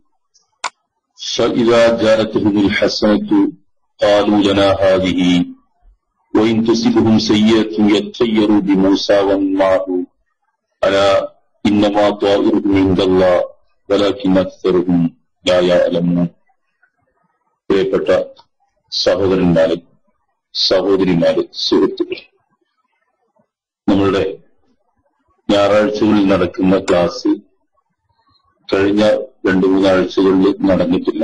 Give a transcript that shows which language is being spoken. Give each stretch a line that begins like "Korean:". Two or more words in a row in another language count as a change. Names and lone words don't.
Arabic: فإذا جاءتهم الحسنة قالوا لنا هذه وإن تصبهم سيئة يطيروا بموسى ومن معه ألا إنما طائرهم عند الله ولكن أكثرهم لا يعلمون.
Malayalam: പ്രിയപ്പെട്ട സഹോദരന്മാരെ, സഹോദരിമാരെ, സുഹൃത്തുക്കൾ, നമ്മളുടെ ഞായറാഴ്ചകളിൽ നടക്കുന്ന ക്ലാസ് കഴിഞ്ഞ 2-3 ആഴ്ചകളിൽ നടന്നിട്ടില്ല.